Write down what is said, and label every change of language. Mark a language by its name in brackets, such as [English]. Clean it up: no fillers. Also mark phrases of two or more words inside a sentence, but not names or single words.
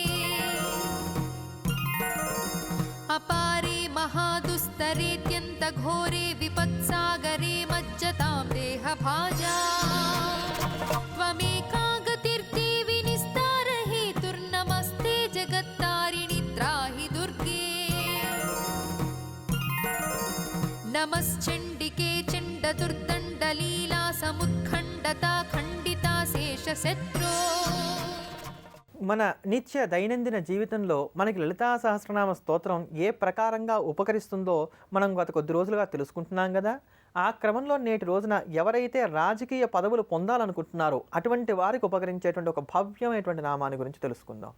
[Sanskrit] अपारे महादुस्तरेत्यन्तघोरे विपत्सागरे मज्जतां देहभाजा त्वमेका गतिर्देवि निस्तारहेतुर्नमस्ते जगत्तारिणि त्राहि दुर्गे नमश्चण्डिके चण्डदुर्दण्डलीला समुत्खण्डता खण्डिता शेषशत्रो [Telugu] మన నిత్య దైనందిన జీవితంలో మనకి లలితా సహస్రనామ స్తోత్రం ఏ ప్రకారంగా ఉపకరిస్తుందో మనం గత కొద్ది రోజులుగా తెలుసుకుంటున్నాం కదా. ఆ క్రమంలో నేటి రోజున ఎవరైతే రాజకీయ పదవులు పొందాలనుకుంటున్నారో అటువంటి వారికి ఉపకరించేటువంటి ఒక భవ్యమైనటువంటి నామాన్ని గురించి తెలుసుకుందాం.